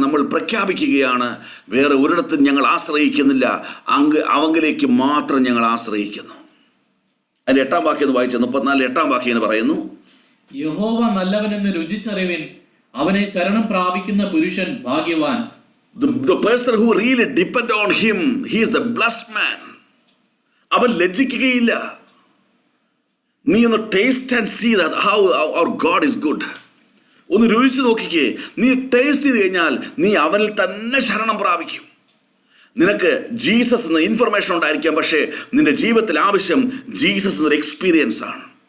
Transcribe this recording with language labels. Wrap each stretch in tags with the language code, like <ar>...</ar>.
<ml>നമ്മൾ പ്രഖ്യാപിക്കുകയാണ്, വേറെ ഒരിടത്തും ഞങ്ങൾ ആശ്രയിക്കുന്നില്ല, അവങ്കിലേക്ക് മാത്രം ഞങ്ങൾ ആശ്രയിക്കുന്നു. അതിൻ്റെ 8-ാം വാക്യം ഒന്ന് വായിച്ച 34 8-ാം വാക്യം എന്ന് പറയുന്നു, യഹോവ നല്ലവനെന്ന് രുചിച്ചറിവിൻ, അവനെ ശരണം പ്രാപിക്കുന്ന പുരുഷൻ ഭാഗ്യവാൻ.</ml> <en>The person who really depend on him, he is the blessed man. അവൻ ലജ്ജിക്കുകയില്ല.</en> <ml>നീ ഒന്ന്</ml> <en>Taste and see that how our God is good.</en> <ml>ഒന്ന് രുചിച്ച് നോക്കിക്കേ. നീ ടേസ്റ്റ് ചെയ്ത് കഴിഞ്ഞാൽ നീ അവനിൽ തന്നെ ശരണം പ്രാപിക്കും. നിനക്ക് ജീസസ് എന്ന ഇൻഫർമേഷൻ ഉണ്ടായിരിക്കാം, പക്ഷേ നിന്റെ ജീവിതത്തിൽ ആവശ്യം ജീസസ് എന്നൊരു എക്സ്പീരിയൻസ് ആണ്.</ml>